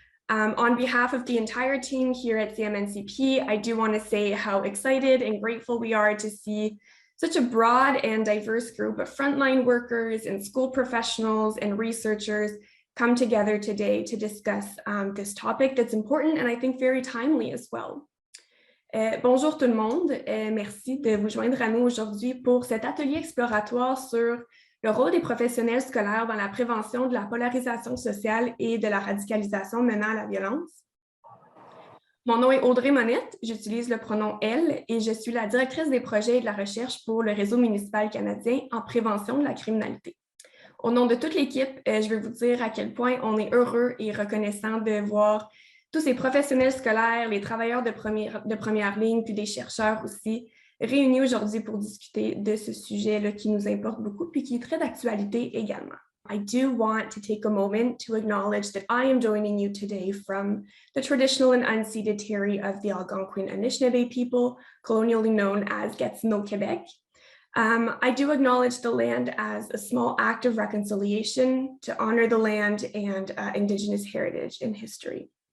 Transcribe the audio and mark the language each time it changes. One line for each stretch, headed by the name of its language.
English: On behalf of the entire team here at CMNCP, I do want to say how excited and grateful we are to see such a broad and diverse group of frontline workers and school professionals and researchers come together today to discuss this topic that's important and I think very timely as well.
French: Bonjour tout le monde, merci de vous joindre à nous aujourd'hui pour cet atelier exploratoire sur le rôle des professionnels scolaires dans la prévention de la polarisation sociale et de la radicalisation menant à la violence. Mon nom est Audrey Monette, j'utilise le pronom « elle » et je suis la directrice des projets et de la recherche pour le réseau municipal canadien en prévention de la criminalité. Au nom de toute l'équipe, je veux vous dire à quel point on est heureux et reconnaissant de voir tous ces professionnels scolaires, les travailleurs de première ligne, puis des chercheurs aussi, réunis aujourd'hui pour discuter de ce sujet-là qui nous importe beaucoup puis qui est très d'actualité également.
English: I do want to take a moment to acknowledge that I am joining you today from the traditional and unceded territory of the Algonquin Anishinaabe people, colonially known as Gatineau, Quebec. I do acknowledge the land as a small act of reconciliation to honor the land and Indigenous heritage and history.